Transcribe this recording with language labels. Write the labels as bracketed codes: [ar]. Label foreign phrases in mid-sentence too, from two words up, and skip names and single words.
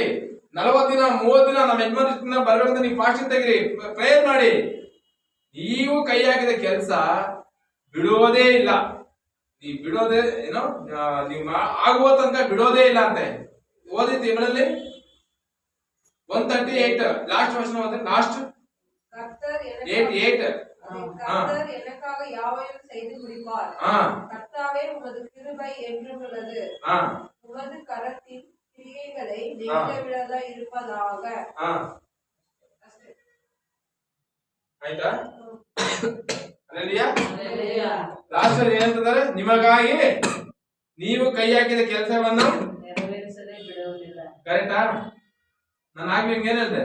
[kn] 40 ದಿನ 30 ದಿನ ನಮ್ಮ ಯಜಮಾನ ಬರ್ಬೇಕಂತ ನೀವು ಫಾಸ್ಟಿಂಗ್ ತೆಗಿರಿ, ಪ್ರೇಯರ್ ಮಾಡಿ. ನೀವು ಕೈ ಹಾಕಿದ ಕೆಲಸ ಬಿಡುವುದೇ ಇಲ್ಲ. ನೀವು ಬಿಡೋದೇ ಏನೋ ನೀವು ಆಗುವ ತನಕ ಬಿಡೋದೇ ಇಲ್ಲ ಅಂತೆ. ಓದಿದ್ದು ಇವಳಲ್ಲಿ [ta] 138 லாஸ்ட் வசனம் வந்து லாஸ்ட் கர்த்தர் 8 கர்த்தர் எனக்காக யாவையும் செய்து முடிப்பார். கர்த்தாவே உமது கிருபை என்றும் உள்ளது. உமது கரத்தின் கிரியைகளை நிலைவிடாத இருப்பதாக. [kn] ಆಯ್ತಾ? ಹಲ್ಲೆಲೂಯಾ. ಲಾಸ್ಟ್ ಅಲ್ಲಿ ಏನಂತಾರೆ? ನಿಮಗಾಗಿ ನೀವು ಕೈ ಹಾಕಿದ ಕೆಲಸವನ್ನು ನೆರವೇರಿಸದೆ ಬಿಡುವುದಿಲ್ಲ. ಕರೆಕ್ಟಾ? ನಾನು ಆಗ ನಿಮ್ಗೆ ಏನ್ ಹೇಳಿದೆ?